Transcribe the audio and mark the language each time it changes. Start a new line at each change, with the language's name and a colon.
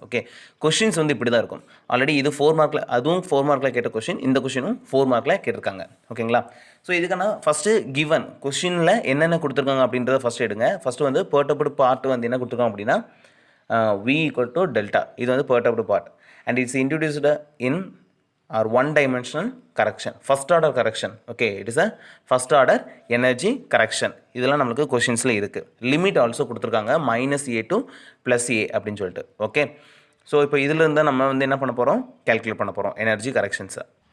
Tamil: Okay, questions வந்து இப்படி தான் இருக்கும். ஆல்ரெடி இது 4 மார்க்கில், அதுவும் 4 மார்க்கில் கேட்ட கொஷின், இந்த கொஷினும் 4 மார்க்கில் கேட்டிருக்காங்க. ஓகேங்களா? ஸோ இதுக்கான ஃபஸ்ட்டு கிவன் கொஷினில் என்னென்ன கொடுத்துருக்காங்க அப்படின்றத ஃபஸ்ட்டு எடுங்க. ஃபஸ்ட்டு வந்து பெர்டர்ப்டு பார்ட் வந்து என்ன கொடுத்துருக்காங்க அப்படின்னா, v ஈக்குவல் டு டெல்டா. இது வந்து
English: Perturbed part and it's introduced in or one dimensional correction, first order correction. Okay, it is a first order energy correction.
Tamil: இதெல்லாம் நம்மளுக்கு கொஷின்ஸில் இருக்குது. லிமிட் ஆல்சோ கொடுத்துருக்காங்க -a to +a அப்படின்னு சொல்லிட்டு. ஓகே, ஸோ இப்போ இதில் இருந்தால் நம்ம வந்து என்ன பண்ண போகிறோம், கேல்குலேட் பண்ண போகிறோம் எனர்ஜி கரெக்ஷன்ஸை.